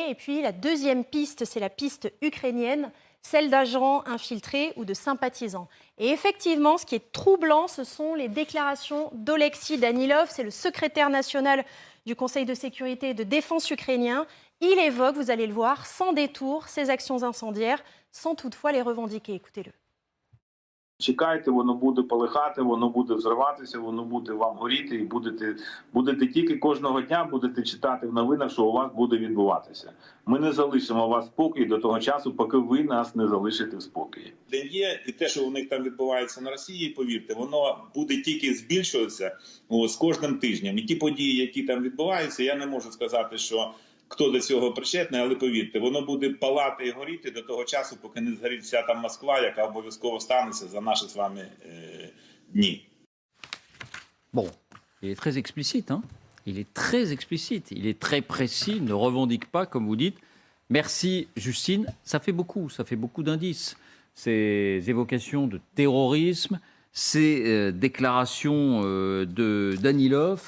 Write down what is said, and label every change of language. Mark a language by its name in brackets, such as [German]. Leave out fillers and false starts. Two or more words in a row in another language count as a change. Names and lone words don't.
[French] Et puis la deuxième piste, c'est la piste ukrainienne, celle d'agents infiltrés ou de sympathisants. Et effectivement, ce qui est troublant, ce sont les déclarations d'Oleksiy Danilov, c'est le secrétaire national du Conseil de sécurité et de défense ukrainien. Il évoque, vous allez le voir, sans détour, ces actions incendiaires, sans toutefois les revendiquer. Écoutez-le. [Ukrainian] Чекайте, воно буде полихати, воно буде взриватися, воно буде вам горіти, і будете тільки кожного дня будете читати в новинах, що у вас буде відбуватися. Ми не залишимо вас в спокої до того часу, поки ви нас не залишите в спокої. Де є, і те, що у них там відбувається на Росії, повірте, воно буде тільки збільшуватися з кожним тижнем. І ті події, які там відбуваються, я не можу сказати, що хто до цього причетний, але повірте, воно буде палати і горіти до того часу, поки не згорить вся там Москва, яка обов'язково станеться за наші з вами дні. [French] Bon, il est très explicite, hein. Il est très explicite, il est très précis, il ne revendique pas, comme vous dites. Merci, Justine. Ça fait beaucoup d'indices. Ces évocations de terrorisme, ces déclarations de Danilov.